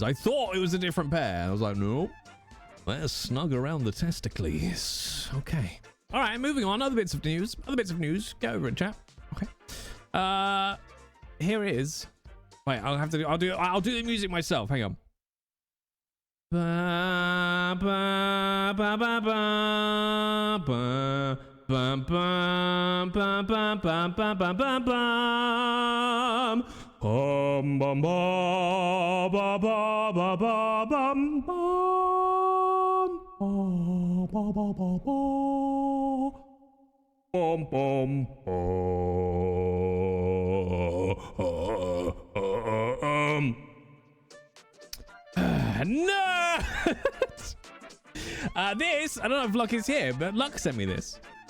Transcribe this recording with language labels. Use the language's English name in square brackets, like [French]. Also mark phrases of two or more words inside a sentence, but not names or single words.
[English] I thought it was a different pair. I was like, no. Let's snug around the testicles. Okay. All right, moving on. Other bits of news. Go over it, chat. Okay. Here it is. Wait, I'll do the music myself. Hang on. Ba ba ba ba ba ba ba ba ba ba ba ba ba ba bum bum bum ba ba ba ba ba bum bum ba ba ba ba bum bum no. This, I don't know if Luck is here, but Luck sent me this.